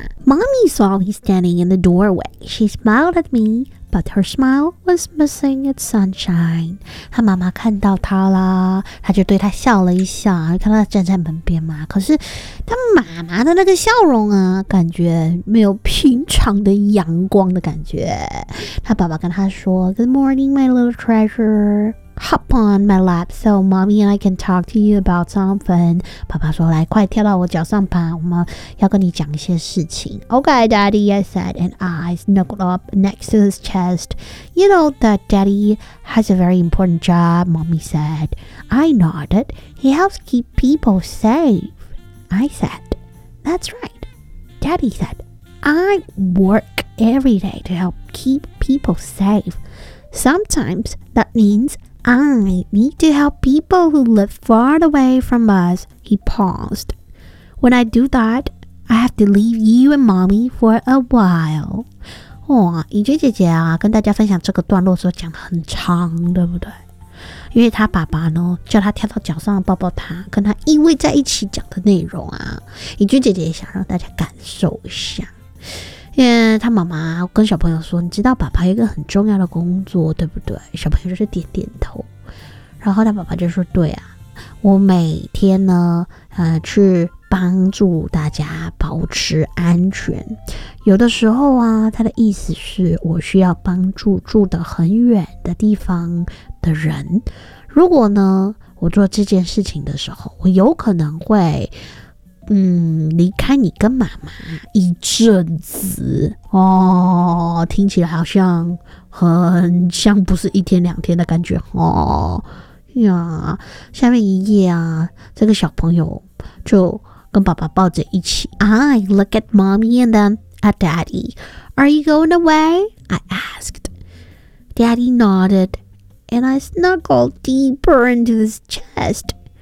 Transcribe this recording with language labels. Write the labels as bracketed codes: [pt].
[en] Mommy saw me standing in the doorway. She smiled at me, but her smile was missing its sunshine. [zh] 她妈妈看到她了，她就对她笑了一笑，看到她站在门边嘛。可是她妈妈的那个笑容啊，感觉没有平常的阳光的感觉。她爸爸跟她说 , [en] Good morning, my little treasure. Hop on my lap so mommy and I can talk to you about something. [zh] 爸爸说来快跳到我脚上吧，我们要跟你讲一些事情。 [en] Okay, daddy, I said, and I snuggled up next to his chest. You know that daddy has a very important job, mommy said. I nodded. He helps keep people safe. I said, that's right. Daddy said, I work every day to help keep people safe. Sometimes that meansI need to help people who live far away from us. He paused. When I do that, I have to leave you and mommy for a while. [zh] 哇，怡君姐姐啊，跟大家分享这个段落的时候讲很长，对不对？因为他爸爸呢，叫他跳到脚上抱抱他，跟他依偎在一起讲的内容啊，怡君姐姐也想让大家感受一下。因为他妈妈跟小朋友说，你知道爸爸有一个很重要的工作，对不对？小朋友就是点点头。然后他爸爸就说，对啊，我每天呢，去帮助大家保持安全。有的时候啊，他的意思是我需要帮助住得很远的地方的人。如果呢，我做这件事情的时候，我有可能会离开你跟妈妈一阵子哦，听起来好像很像不是一天两天的感觉哦呀。下面一页啊，这个小朋友就跟爸爸抱着一起。 [en] I look at mommy and then at daddy. Are you going away? I asked. Daddy nodded, and I snuggled deeper into his chest.